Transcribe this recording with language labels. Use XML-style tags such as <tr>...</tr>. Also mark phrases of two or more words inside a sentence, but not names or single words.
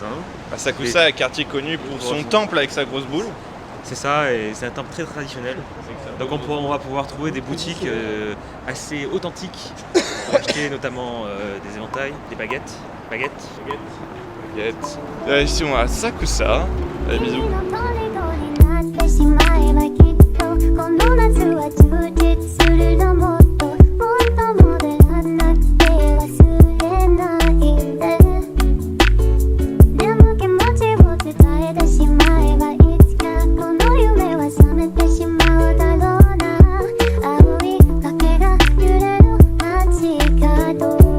<fr>Asakusa est un quartier connu pour son temple avec sa grosse boule. C'est ça, et c'est un temple très traditionnel. Donc on va pouvoir trouver des boutiques assez authentiques pour acheter notamment des éventails, des baguettes. Direction à Asakusa. Allez, bisous.</fr> <ja>てしまえばきっとこの夏は充実するのもっともっと戻らなくて忘れないででも気持ちを伝えてしまえばいつかこの夢は覚めてしまうだろうな青い崖が揺れる街角</ja>